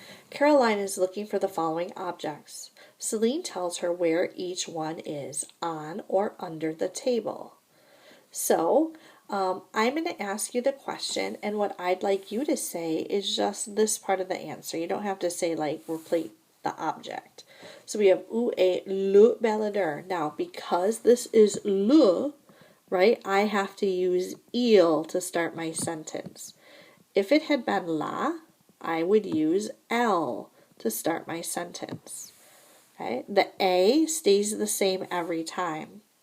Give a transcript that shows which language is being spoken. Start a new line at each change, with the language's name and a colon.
English: Caroline is looking for the following objects. Celine tells her where each one is, on or under the table. So, I'm going to ask you the question, and what I'd like you to say is just this part of the answer. You don't have to say, like, replace the object. So we have
French: où est le baladeur.
English: Now, because this is le, right, I have to use il to start my sentence. If it had been la, I would use elle to start my sentence. Okay? The A stays the same every time.